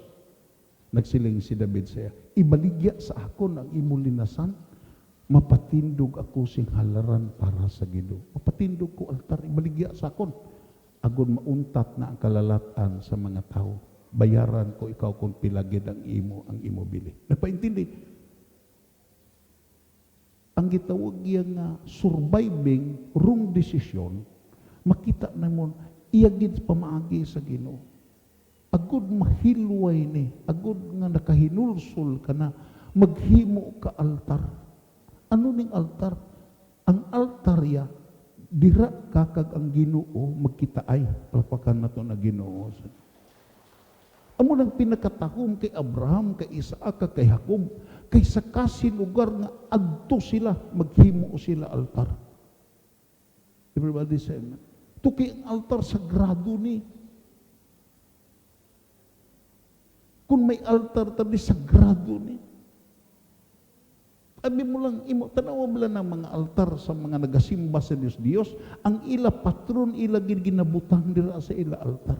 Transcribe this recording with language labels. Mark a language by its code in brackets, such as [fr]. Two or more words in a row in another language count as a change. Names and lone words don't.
[hil] Nagsiling si David sa iya, ibaligya sa akon ang imo linasan, mapatindog ako sing halaran para sa Ginoo. Mapatindog ko altar, ibaligya sa akon. Agon mauntat na ang kalalatan sa mga tao. Bayaran ko ikaw kung pilagid ang imo bili. Napaintindi? Ang gitawag nga [en] surviving wrong decision, [hil] makita namon iyagid pamaagi sa Ginoo. Agud mahilway ni, agud nga nakahinulsol ka na, maghimo ka altar. Ano ning altar? Ang altarya, dira ka kag ang Ginoo magkitaay. Palpakan na to na Ginoo. Amo nang pinakatahom kay Abraham, kay Isaac, kay Jacob, kay sa kasi lugar nga adto sila, maghimo sila altar. [en] Everybody say amen. [hil] Tuki ang altar sagrado ni. Kung may altar tabi sagrado ni. Abi mo lang, tanawa mo lang ng mga altar sa mga nagasimba sa Diyos, ang ila patron, ila ginabutang dira sa ila altar.